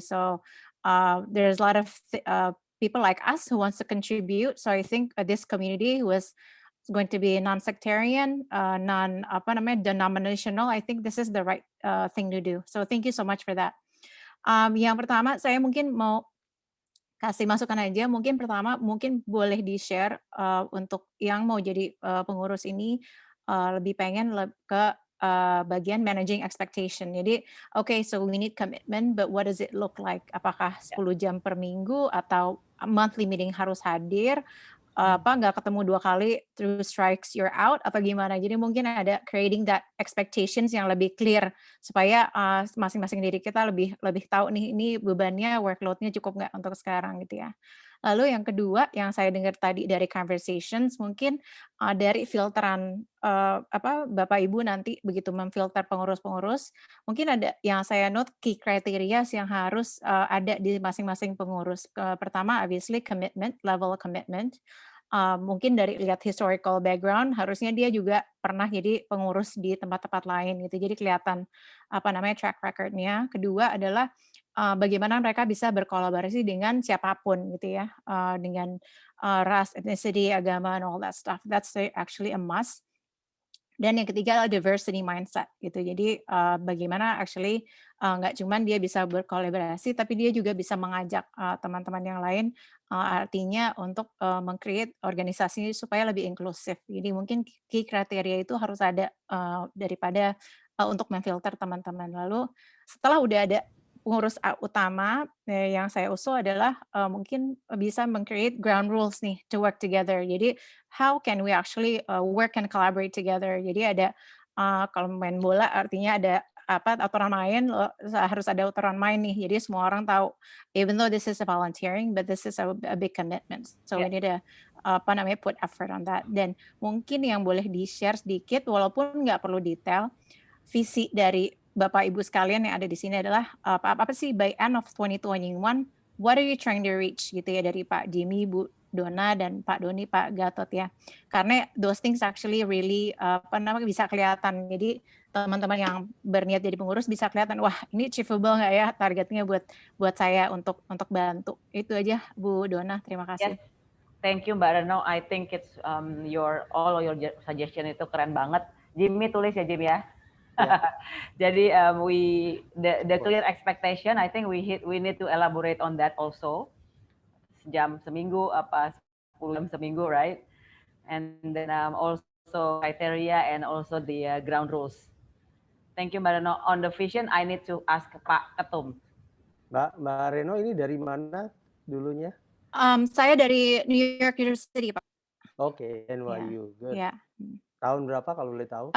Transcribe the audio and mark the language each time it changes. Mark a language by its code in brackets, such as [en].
[en] So there's a lot of people like us who wants to contribute. So I think this community was going to be non-sectarian, non-denominational. I think this is the right thing to do. So thank you so much for that. [id] Yang pertama, saya mungkin mau kasih masukan aja. Mungkin pertama, mungkin boleh di-share untuk yang mau jadi pengurus ini lebih pengen ke bagian [en] managing expectation. Jadi, okay, so we need commitment, but what does it look like? [id] Apakah 10 jam per minggu atau [en] monthly meeting [id] harus hadir? nggak ketemu 2 kali [en] through strikes you're out [id] atau gimana. Jadi mungkin ada [en] creating that expectations [id] yang lebih clear supaya masing-masing diri kita lebih tahu nih ini bebannya, workload-nya cukup nggak untuk sekarang gitu ya. Lalu yang kedua yang saya dengar tadi dari conversations mungkin dari filteran Bapak Ibu nanti begitu memfilter pengurus-pengurus, mungkin ada yang saya note key criteria yang harus ada di masing-masing pengurus. Pertama obviously commitment, level commitment. Mungkin dari lihat historical background harusnya dia juga pernah jadi pengurus di tempat-tempat lain gitu. Jadi kelihatan track record-nya. Kedua adalah bagaimana mereka bisa berkolaborasi dengan siapapun gitu ya, dengan ras, ethnicity, agama, [en] and all that stuff. That's actually a must. [id] Dan yang ketiga adalah [en] diversity mindset gitu. [id] Jadi bagaimana actually nggak cuma dia bisa berkolaborasi, tapi dia juga bisa mengajak teman-teman yang lain, artinya untuk meng-create organisasi supaya lebih inklusif. Jadi mungkin key kriteria itu harus ada daripada untuk memfilter teman-teman. Lalu setelah udah ada pengurus utama yang saya usul adalah mungkin bisa meng-create ground rules nih [en] to work together. Jadi how can we actually work and collaborate together. [id] Jadi ada kalau main bola artinya ada aturan main, harus ada aturan main nih. Jadi semua orang tahu [en] even though this is a volunteering but this is a big commitment. So we need to put effort on that. [id] Dan mungkin yang boleh di-share sedikit walaupun nggak perlu detail, visi dari Bapak Ibu sekalian yang ada di sini adalah apa sih [en] by end of 2021 what are you trying to reach [id] gitu ya, dari Pak Jimmy, Bu Dona, dan Pak Doni, Pak Gatot ya. [en] Karena those things actually really [id] bisa kelihatan. Jadi teman-teman yang berniat jadi pengurus bisa kelihatan, wah ini achievable nggak ya targetnya buat saya untuk bantu. Itu aja Bu Dona, terima kasih. [en] Yes. Thank you Mbak Reno. I think it's all your suggestion [id] itu keren banget. [en] Jimmy [id] tulis ya [en] Jimmy ya. Yeah. Jadi the clear expectation, I think we need to elaborate on that also. [id] Jam seminggu 10 jam seminggu, [en] right? And then also criteria and also the ground rules. Thank you Mbak Reno. On the vision, I need to ask Pak Ketum. [id] Mbak Reno ini dari mana dulunya? Saya dari New York University Pak. [en] Oke, NYU, good. Yeah. [id] Tahun berapa kalau boleh tahu?